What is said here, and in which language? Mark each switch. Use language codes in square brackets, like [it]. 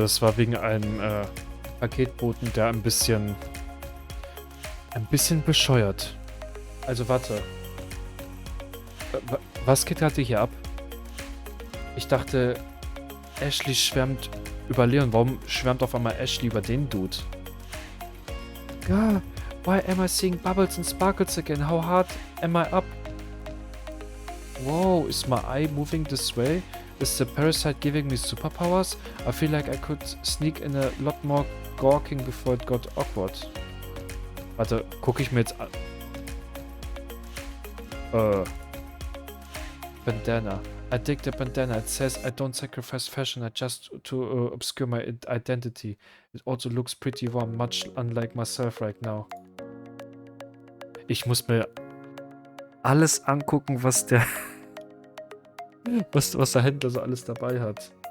[de] Das war wegen einem Paketboten, der ein bisschen bescheuert. Also warte. Was geht gerade hier ab? Ich dachte, Ashley schwärmt über Leon. Warum schwärmt auf einmal Ashley über den Dude? [en] God, why am I seeing bubbles and sparkles again? How hard am I up? Whoa, is my eye moving this way? Is the parasite giving me superpowers? I feel like I could sneak in a lot more gawking before it got awkward. [de] Warte, gucke ich mir jetzt an. [en] Bandana. I dig the bandana. It says I don't sacrifice fashion just to obscure my identity. It also looks pretty warm, much unlike myself right now. [de] Ich muss mir alles angucken, was der was der Händler so alles dabei hat.